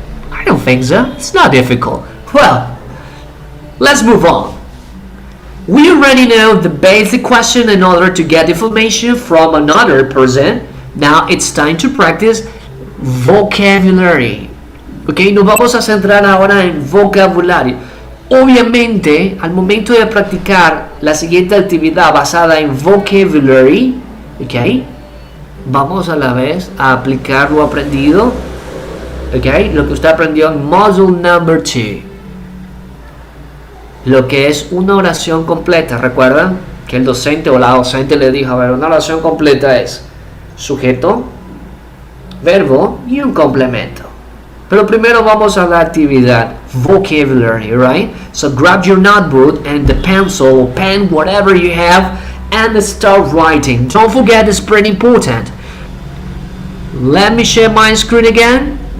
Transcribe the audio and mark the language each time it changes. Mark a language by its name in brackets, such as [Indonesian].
[English] I don't think so. It's not difficult. Well, let's move on. We already know the basic question in order to get information from another person. Now it's time to practice vocabulary. [Spanish] Ok, nos vamos a centrar ahora en vocabulario. Obviamente, al momento de practicar la siguiente actividad basada en vocabulary, ok, vamos a la vez a aplicar lo aprendido, ok, lo que usted aprendió en [English] module number 2. [Spanish] Lo que es una oración completa. Recuerdan que el docente o la docente le dijo, a ver, una oración completa es sujeto, verbo y un complemento. Pero primero vamos a la actividad vocabulary, right? [English] So grab your notebook and the pencil or pen, whatever you have, and start writing. Don't forget, it's pretty important. Let me share my screen again.